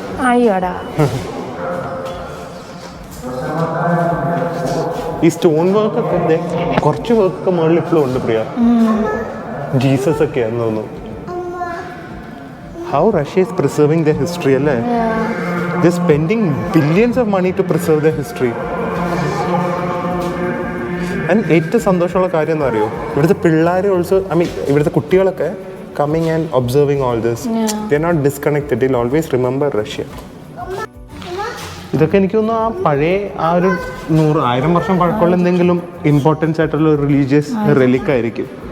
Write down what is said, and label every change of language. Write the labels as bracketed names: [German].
[Malayalam] അയ്യോടാ. ഈ സ്റ്റോൺ വർക്കൊക്കെ കുറച്ച് വർക്കൊക്കെ മുകളിൽ ഇപ്പോഴും ഉണ്ട് പ്രിയ. ജീസസ് ഒക്കെയാന്ന് തോന്നുന്നു. [English] How Russia is preserving the history അല്ലേ? They're spending billions of money to preserve their history. [Malayalam] And ഏറ്റവും സന്തോഷമുള്ള കാര്യം എന്ന് അറിയോ, ഇവിടുത്തെ പിള്ളേർ ഓൾസോ, ഐ മീൻ ഇവിടുത്തെ കുട്ടികളൊക്കെ [English] Coming and observing all this. They are not disconnected, they will always remember Russia. [Malayalam] ഇതൊക്കെ എനിക്ക് തോന്നുന്നു ആ പഴയ ആ ഒരു 100,000 വർഷം പഴക്കമുള്ള എന്തെങ്കിലും ഇമ്പോർട്ടൻസ് ആയിട്ടുള്ള ഒരു റിലീജിയസ് റെലിക് ആയിരിക്കും.